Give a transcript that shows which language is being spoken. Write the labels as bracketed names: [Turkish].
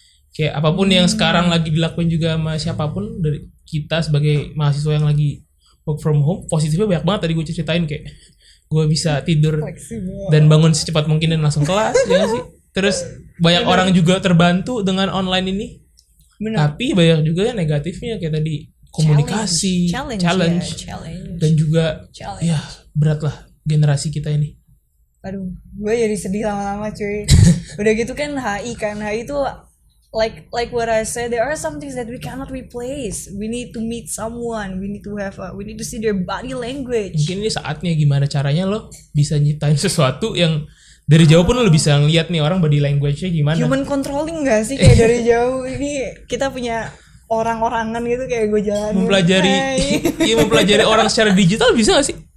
[Indonesian] Kayak apapun yang sekarang lagi dilakuin juga sama siapapun dari kita sebagai mahasiswa yang lagi work from home, positifnya banyak banget. Tadi gue ceritain kayak gue bisa tidur dan bangun secepat mungkin dan langsung kelas, ya gak sih? Terus banyak orang juga terbantu dengan online ini. Tapi banyak juga yang negatifnya kayak tadi komunikasi, challenge. Dan juga ya berat lah generasi kita ini. Aduh, gue jadi sedih lama-lama cuy. Udah gitu kan HI itu [English] like what I said, there are some things that we cannot replace. We need to meet someone, we need to see their body language. [Indonesian] Mungkin ini saatnya gimana caranya lo bisa nyiptain sesuatu yang dari jauh pun lo bisa ngeliat nih orang body language-nya gimana. Human controlling gak sih kayak dari jauh ini kita punya orang-orangan gitu kayak gue jalan mempelajari orang secara digital bisa gak sih?